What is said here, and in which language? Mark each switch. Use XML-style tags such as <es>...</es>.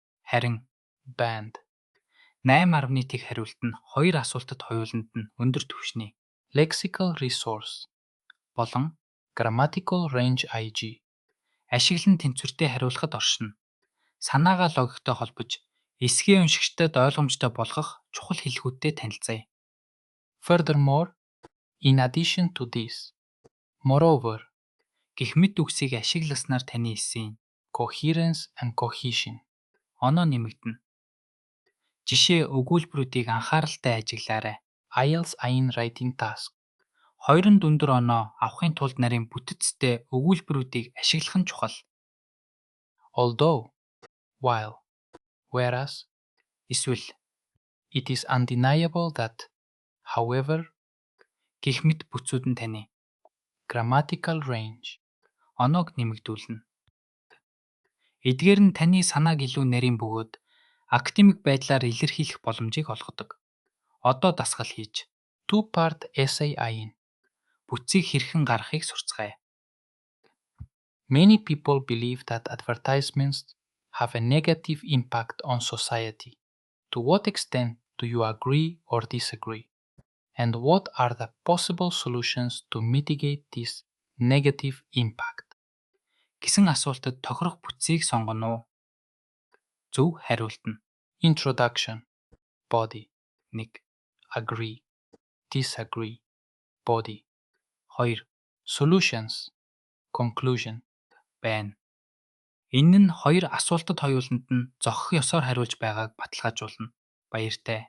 <mn>Харин band 8.1 тэг хариулт нь хоёр асуултад хоёуланд нь өндөр түвшний lexical resource болон grammatical range IG ашиглан тэнцвэртэй хариулахад оршино. Санаагаа логиктой холбож эсгээ уншигчдад ойлгомжтой болгох чухал хэлхүүдтэй танилцъя.</mn> <en>Furthermore, in addition to this, moreover</en> <mn>гэх мэт үгсийг ашигласнаар таны эссийн coherence and cohesion оноо нэмэгдэнэ. Жишээ өгүүлбэрүүдийг анхааралтай ажиглаарай. IELTS Writing Task 2-нд өндөр оноо авахын тулд нарийн бүтэцтэй өгүүлбэрүүдийг ашиглах нь чухал. Although, while, whereas, эсвэл</mn> <en>it is undeniable that,</en> <mn>however гэх мэт бүцүүд нь таны grammatical range оноог нэмэгдүүлнэ. Эдгээр нь таны санааг илүү нарийн бөгөөд академик байдлаар илэрхийлэх боломжийг олгодог. Одоо дасгал хийж two-part essay бүтцийг хэрхэн гаргахыг сурцгаая.</mn> <en>Many people believe that advertisements have a negative impact on society. To what extent do you agree or disagree? And what are the possible solutions to mitigate this negative impact?</en> <mn>Гэсэн асуултад тохирох бүтцийг сонгоно уу? Зөв хариулт нь introduction, body, 1, agree, disagree, body, 2, solutions, conclusion, байна. Энэ нь хоёр асуултад хоёуланд нь зохих ёсоор хариулж байгааг баталгаажуулна. Баяртай.</mn>